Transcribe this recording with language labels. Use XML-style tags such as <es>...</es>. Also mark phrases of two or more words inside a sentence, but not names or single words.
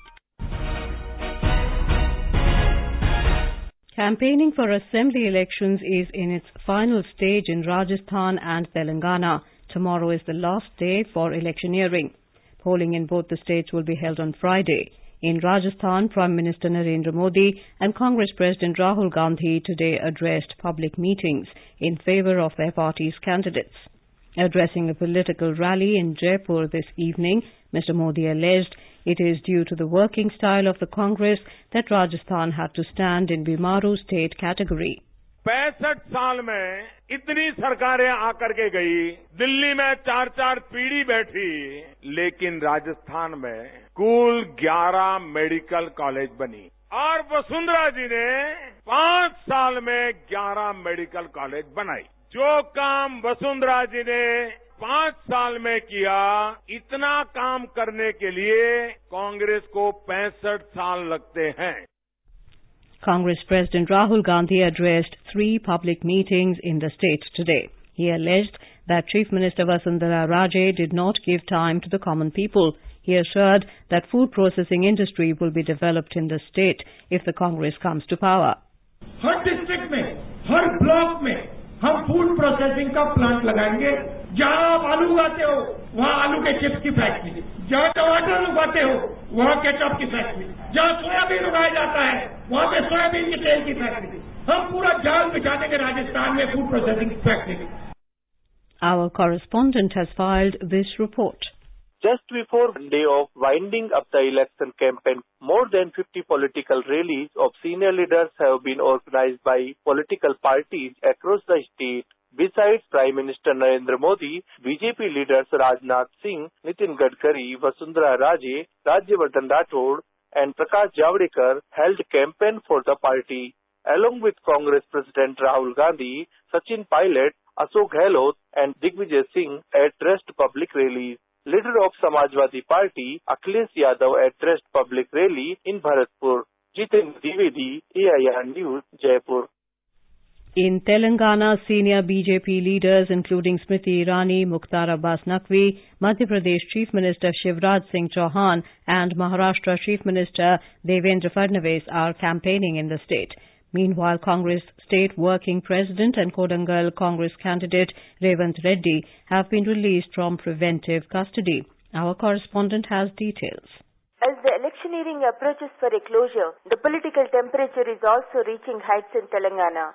<en>Campaigning for assembly elections is in its final stage in Rajasthan and Telangana. Tomorrow is the last day for electioneering. Polling in both the states will be held on Friday. In Rajasthan, Prime Minister Narendra Modi and Congress President Rahul Gandhi today addressed public meetings in favour of their party's candidates. Addressing a political rally in Jaipur this evening, Mr. Modi alleged it is due to the working style of the Congress that Rajasthan had to stand in Bimaru state category.</en> <hi>65 साल में इतनी सरकारें आकर के गई, दिल्ली में 4-4 पीढ़ी बैठी, लेकिन राजस्थान में कुल 11</hi> <en>medical college</en> <hi>बनी और वसुंधरा जी ने 5 साल में 11</hi> <en>medical college</en> <hi>बनाई। जो काम वसुंधरा जी ने 5 साल में किया, इतना काम करने के लिए कांग्रेस को 65 साल लगते हैं।</hi> <en>Congress President Rahul Gandhi addressed 3 public meetings in the state today. He alleged that Chief Minister Vasundhara Raje did not give time to the common people. He assured that food processing industry will be developed in the state if the Congress comes to power.</en> <hi>हर डिस्ट्रिक्ट में, हर ब्लॉक में हम</hi> <en>food processing</en> <hi>का प्लांट लगाएंगे। जहां आप आलू उगाते हो, वहां आलू के चिप्स की फैक्ट्री, जहां टमाटर उगाते हो, वहां केचप की फैक्ट्री, जहां सोयाबीन उगाया जाता है, वहां पे सोयाबीन के तेल की फैक्ट्री। हम पूरा जाल बिछा देंगे राजस्थान में</hi> <en>food processing factory. Our correspondent has filed this report. Just before one day of winding up the election campaign, more than 50 political rallies of senior leaders have been organized by political parties across the state. Besides Prime Minister Narendra Modi, BJP leaders Rajnath Singh, Nitin Gadkari, Vasundhara Raje, Rajyavardhan Rathod and Prakash Javadekar held campaign for the party. Along with Congress President Rahul Gandhi, Sachin Pilot, Ashok Gehlot and Digvijay Singh addressed public rallies. Leader of Samajwadi Party, Akhilesh Yadav addressed public rally in Bharatpur. Jitendra Dwivedi, AIR News, Jaipur. In Telangana, senior BJP leaders including Smriti Irani, Mukhtar Abbas Naqvi, Madhya Pradesh Chief Minister Shivraj Singh Chauhan and Maharashtra Chief Minister Devendra Fadnavis are campaigning in the state. Meanwhile, Congress State Working President and Kodangal Congress candidate Revant Reddy have been released from preventive custody. Our correspondent has details. As the electioneering approaches for a closure, the political temperature is also reaching heights in Telangana.</en>